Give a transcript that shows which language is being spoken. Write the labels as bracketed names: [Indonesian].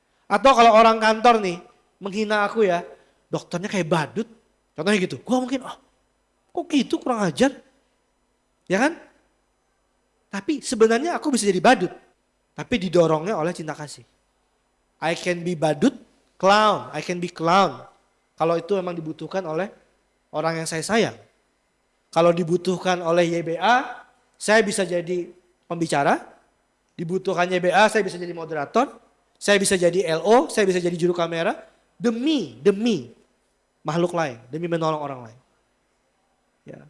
[Indonesian] Atau kalau orang kantor nih menghina aku ya, dokternya kayak badut, contohnya gitu. Gua mungkin, kok gitu kurang ajar. Ya kan? Tapi sebenarnya aku bisa jadi badut. Tapi didorongnya oleh cinta kasih. [English] I can be badut, clown, I can be clown. [Indonesian] Kalau itu memang dibutuhkan oleh orang yang saya sayang. Kalau dibutuhkan oleh YBA, saya bisa jadi pembicara. Dibutuhkan YBA, saya bisa jadi moderator. Saya bisa jadi LO, saya bisa jadi juru kamera. Demi makhluk lain, demi menolong orang lain. Ya.